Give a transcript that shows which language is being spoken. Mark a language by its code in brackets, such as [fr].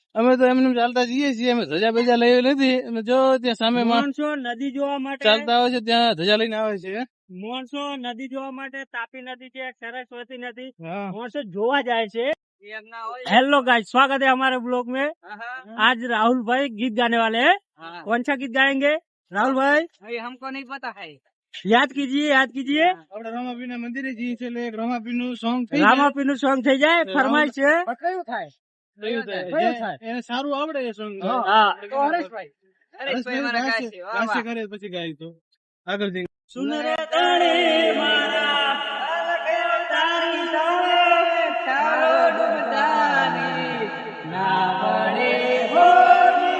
[gu] અમે તો એમને ચાલતા જઈએ છીએ અમે ધજા બેજા લઈ નથી અને જો ત્યાં સામે માણસો નદી જોવા માટે ચાલતા આવે છે ત્યાં ધજા લઈને આવે છે માણસો નદી જોવા માટે તાપી નદી છે સરસ્વતી નદી માણસો જોવા જાય છે [hi] हेलो गाइस, स्वागत है हमारे ब्लॉग में। आज राहुल भाई गीत गाने वाले हैं। कौन सा गीत गाएंगे राहुल भाई? अभी हमको नहीं पता है। याद कीजिए, याद कीजिए। [gu] આપણે રામાપીરના મંદિરે જઈએ છીએ એટલે એક રામાપીરનું song થઈ જાય. રામાપીનું સોંગ થઈ જાય, ફરમાઈશ છે. કયું થાય? એને સારું આવડે એ song. હા, તો હરેશભાઈ. હરેશભાઈ મારા ગાય છે. વાહ, ગાશે વાહ. કરે પછી ગાય તો આગળ જઈને. સુન રે તણે મારા અલગે તારી તારે તારો ડૂબતાની ના વળે